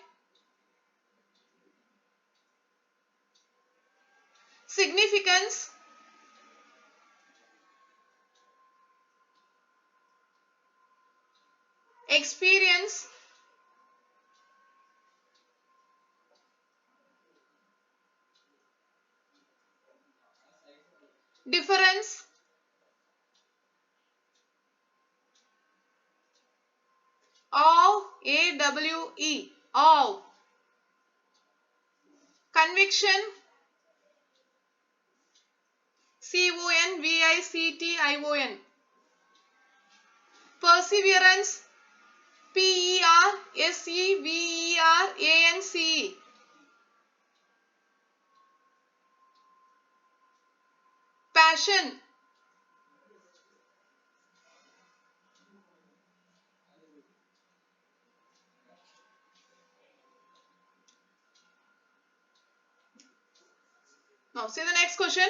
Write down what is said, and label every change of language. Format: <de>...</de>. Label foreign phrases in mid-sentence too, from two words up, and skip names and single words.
<en>significance, experience, difference, awe, A-W-E, awe, conviction, C-O-N-V-I-C-T-I-O-N, perseverance, P-E-R-S-E-V-E-R-A-N-C-E, passion, now see the next question.</en>